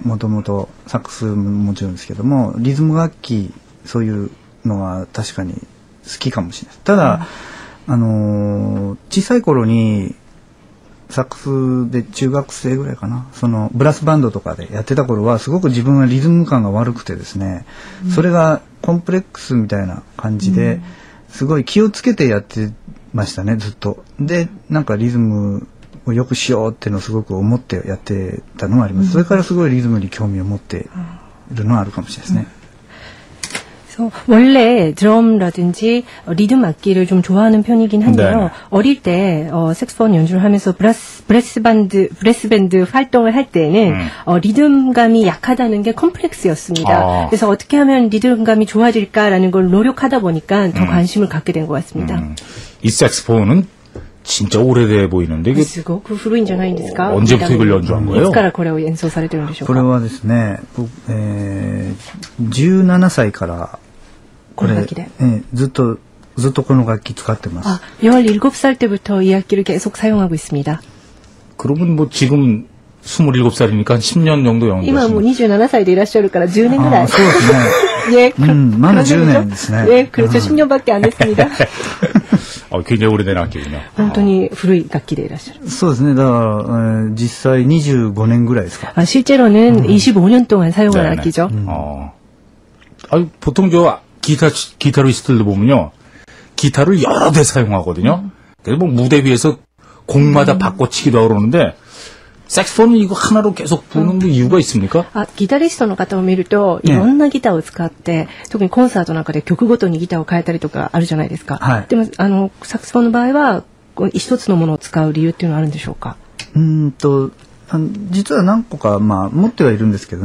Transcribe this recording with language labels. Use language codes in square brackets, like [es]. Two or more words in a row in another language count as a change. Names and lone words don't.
[ja] もともと、サックスももちろんですけども、リズム楽器、そういうのは確かに好きかもしれないです。ただ、小さい頃に、サックスで中学生ぐらいかな、ブラスバンドとかでやってた頃はすごく自分はリズム感が悪くてですね、それがコンプレックスみたいな感じで、すごい気をつけてやってましたね、ずっと。で、なんかリズムをよくしようっていうのをすごく思ってやってたのもあります。それからすごいリズムに興味を持っているのはあるかもしれないですね。 [ko] 원래 드럼라든지 리듬 악기를 좀 좋아하는 편이긴 한데요. 네. 어릴 때 색소폰 연주를 하면서 브레스 밴드 활동을 할 때는 리듬감이 약하다는 게 컴플렉스였습니다. 그래서 어떻게 하면 리듬감이 좋아질까라는 걸 노력하다 보니까 더 관심을 갖게 된 것 같습니다. 이 색소폰은 진짜 오래돼 보이는데 이게 [ja] すごく古いんじゃないんですか? [ko] 언제부터 이걸 연주한 거예요? [ja] いつからこれを演奏されてるんでしょうか? これはですね、17歳からこれずっとこの楽器使ってます。 [ko] 17살 때부터 이 악기를 계속 사용하고 있습니다. 그러면 뭐 지금 27살이니까 10년 정도 연주하시는. [ja] 今もう27歳でいらっしゃるから10年ぐらい. そうですね. 예, まだ10年ですね. [ko] 예, 그렇죠. 10년밖에 안 됐습니다. 굉장히 오래된 악기군요. [ja] 本当に古い楽器でいらっしゃる. そうですね. だから、実際25年ぐらいですか. [ko] 실제로는 25년 동안 사용한 악기죠. 보통 기타리스트들도 보면요. 기타를 여러 대 사용하거든요. 그래서 뭐 무대 위에서 곡마다 바꿔치기도 하고 그러는데 색소폰은 이거 하나로 계속 부는 이유가 있습니까? [ja] ギタリストの方を見るといろんなギターを使って、特にコンサートなんかで曲ごとにギターを変えたりとかあるじゃないですか。はい、でもサクソフォンの場合は一つのものを使う理由っていうのはあるんでしょうか？実は何個か持ってはいるんですけどね。